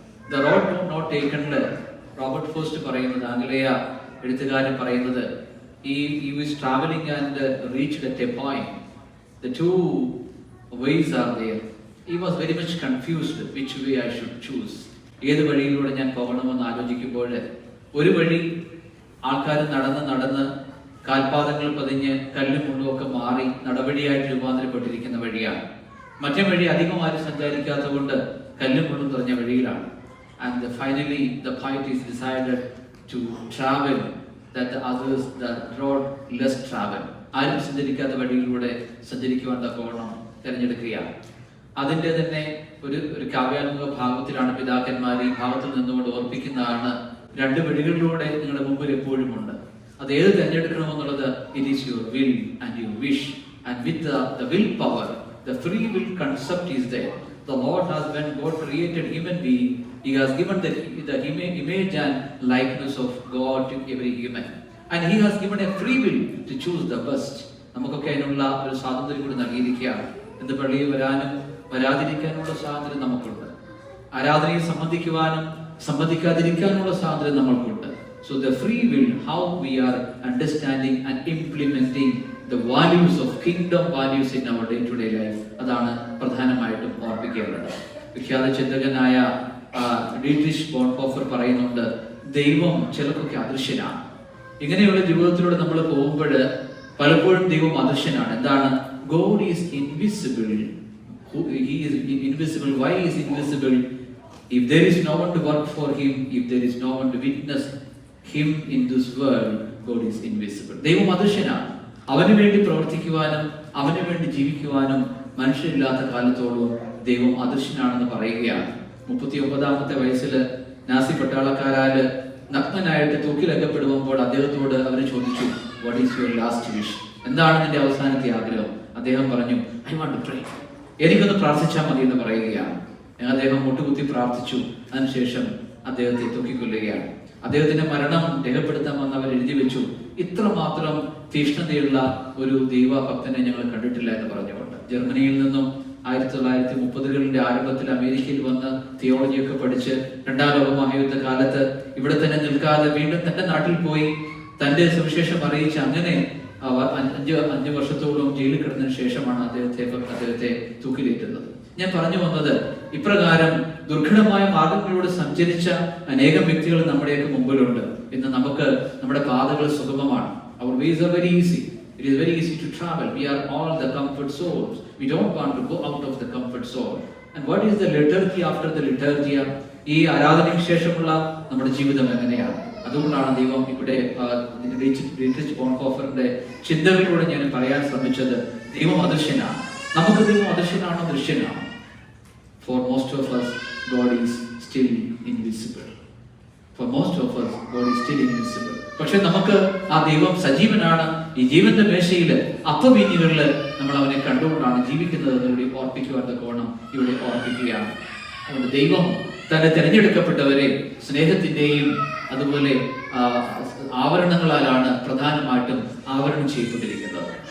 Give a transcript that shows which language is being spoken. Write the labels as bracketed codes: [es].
[ml] The road not ടേക്കണില് Robert ഫോസ്റ്റ് പറയുന്നത്, ആംഗലേയ എഴുത്തുകാരൻ പറയുന്നത്, [en] he was traveling and reached at a point. The two ways are there. He was very much confused which way I should choose. [ml] ഏത് വഴിയിലൂടെ ഞാൻ പോകണമെന്ന് ആലോചിക്കുമ്പോൾ ഒരു വഴി ആൾക്കാർ നടന്ന് കാൽപാദങ്ങൾ പതിഞ്ഞ് കല്ലും മുള്ളുമൊക്കെ മാറി നടവഴിയായിട്ട് രൂപാന്തരപ്പെട്ടിരിക്കുന്ന വഴിയാണ്. മറ്റേ വഴി അധികം ആരും സഞ്ചരിക്കാത്ത കൊണ്ട് കല്ലും മുള്ളും നിറഞ്ഞ വഴിയിലാണ്. [en] And finally the point is decided to travel that the others the road less travel. [ml] ആരും സഞ്ചരിക്കാത്ത വഴിയിലൂടെ സഞ്ചരിക്കുവാൻ തക്കവണ്ണം തിരഞ്ഞെടുക്കുകയാണ്. അതിൻ്റെ തന്നെ ഒരു കാവ്യാത്മക ഭാഗത്തിലാണ് പിതാക്കന്മാർ ഈ ഭാഗത്തിൽ നിന്നുകൊണ്ട് ഓർപ്പിക്കുന്നതാണ്, 2 വഴികളിലൂടെ നിങ്ങളുടെ മുമ്പിൽ എപ്പോഴും ഉണ്ട്. അത് ഏത് തിരഞ്ഞെടുക്കണമെന്നുള്ളത് [en] It is your will and your wish. And with the will power, the free will concept is there. The Lord has, when God created human being, He has given the image and likeness of God to every human. And He has given a free will to choose the best. [ml] നമുക്കൊക്കെ അതിനുള്ള ഒരു സ്വാതന്ത്ര്യം കൂടി നൽകിയിരിക്കുകയാണ്. എന്ത് പള്ളിയിൽ വരാനും വരാതിരിക്കാനുള്ള സ്വാതന്ത്ര്യം നമുക്കുണ്ട്. ആരാധനയിൽ സംബന്ധിക്കുവാനും സംബന്ധിക്കാതിരിക്കാനുള്ള സ്വാതന്ത്ര്യം നമ്മൾക്കുണ്ട്. [en] So the free will, how we are understanding and implementing the values of kingdom values in our day-to-day life. [ml] അതാണ് പ്രധാനമായിട്ടും ഓർമ്മിക്കേണ്ടത്. വിഖ്യാത ചിന്തകനായ ഡീട്രിഷ് ബോൺഹോഫർ പറയുന്നുണ്ട്, ദൈവം ചിലർക്കൊക്കെ അദൃശ്യനാണ്. ഇങ്ങനെയുള്ള ജീവിതത്തിലൂടെ നമ്മൾ പോകുമ്പോൾ പലപ്പോഴും ദൈവം അദൃശ്യനാണ്. എന്താണ്? [en] God is invisible. He is invisible. Why is invisible? If there is no one to work for him, if there is no one to witness him in this world, God is invisible. [ml] ദൈവം അദൃശ്യനാണ്. അവന് വേണ്ടി പ്രവർത്തിക്കുവാനും അവന് വേണ്ടി ജീവിക്കുവാനും മനുഷ്യരില്ലാത്ത കാലത്തോളം ദൈവം അദൃശ്യനാണെന്ന് പറയുകയാണ്. 39-ാമത്തെ വയസ്സിൽ നാസി പട്ടാളക്കാരാല് നഗ്നനായിട്ട് തൂക്കിലക്കപ്പെടുമ്പോൾ അദ്ദേഹത്തോട് അവർ ചോദിച്ചു, [en] What is your last wish? [ml] എന്താണ് നിന്റെ അവസാനത്തെ ആഗ്രഹം? അദ്ദേഹം പറഞ്ഞു, [en] I want to pray. [ml] എനിക്കൊന്ന് പ്രാർത്ഥിച്ചാൽ മതി എന്ന് പറയുകയാണ്. അദ്ദേഹം മുട്ടുകുത്തി പ്രാർത്ഥിച്ചു. അതിനുശേഷം അദ്ദേഹത്തെ തൂക്കിക്കൊല്ലുകയാണ്. അദ്ദേഹത്തിന്റെ മരണം രേഖപ്പെടുത്താമെന്ന് അവർ എഴുതി വെച്ചു. ഇത്രമാത്രം തീഷ്ണതയുള്ള ഒരു ദൈവഭക്തനെ ഞങ്ങൾ കണ്ടിട്ടില്ല എന്ന് പറഞ്ഞുകൊണ്ട് ജർമ്മനിയിൽ നിന്നും 1930-കളുടെ ആരംഭത്തിൽ അമേരിക്കയിൽ വന്ന് തിയോളജിയൊക്കെ പഠിച്ച് 2ാം ലോക മഹായുദ്ധ കാലത്ത് ഇവിടെ തന്നെ നിൽക്കാതെ വീണ്ടും തന്റെ നാട്ടിൽ പോയി തന്റെ സുവിശേഷം അറിയിച്ച് അങ്ങനെ 5 വർഷത്തോളം ജയിലിൽ കിടന്നതിന് ശേഷമാണ് അദ്ദേഹത്തെ തൂക്കിലേറ്റുന്നത്. ഞാൻ പറഞ്ഞു വന്നത്, ഇപ്രകാരം ദുർഘടമായ മാർഗങ്ങളിലൂടെ സഞ്ചരിച്ച അനേകം വ്യക്തികൾ നമ്മുടെയൊക്കെ മുമ്പിലുണ്ട്. ഇന്ന് നമുക്ക് നമ്മുടെ പാതകൾ സുഗമമാണ്. [en] Our ways are very easy. It is very easy to travel. We are all the comfort zones. We don't want to go out of the comfort zone. And what is the liturgy after the liturgy? [ml] ഈ ആരാധനയ്ക്ക് ശേഷമുള്ള നമ്മുടെ ജീവിതം എങ്ങനെയാണ്? അതുകൊണ്ടാണ് ദൈവം ഇവിടെ ഡീട്രിഷ് ബോൺഹോഫറിന്റെ ചിന്തകളിലൂടെ ഞാൻ പറയാൻ ശ്രമിച്ചത്, ദൈവം അദൃശ്യനാണ്. നമുക്ക് ദൈവം അദൃശ്യനാണോ ദൃശ്യനാണോ? [en] For most of us, God is still invisible. For most of us, God is still invisible. [ml] പക്ഷെ നമുക്ക് ആ ദൈവം സജീവനാണ്. ഈ ജീവന്റെ മേശയിൽ അപ്പവീഞ്ഞുകളിൽ നമ്മൾ അവനെ കണ്ടുകൊണ്ടാണ് ജീവിക്കുന്നത് എന്ന് ഓർപ്പിക്കുവാൻ തക്കവണ്ണം ഇവിടെ ഓർപ്പിക്കുകയാണ്. അതുകൊണ്ട് ദൈവം തന്റെ തിരഞ്ഞെടുക്കപ്പെട്ടവരെ സ്നേഹത്തിന്റെയും അതുപോലെ ആവരണങ്ങളാലാണ് പ്രധാനമായിട്ടും ആവരണം ചെയ്യപ്പെട്ടിരിക്കുന്നത്.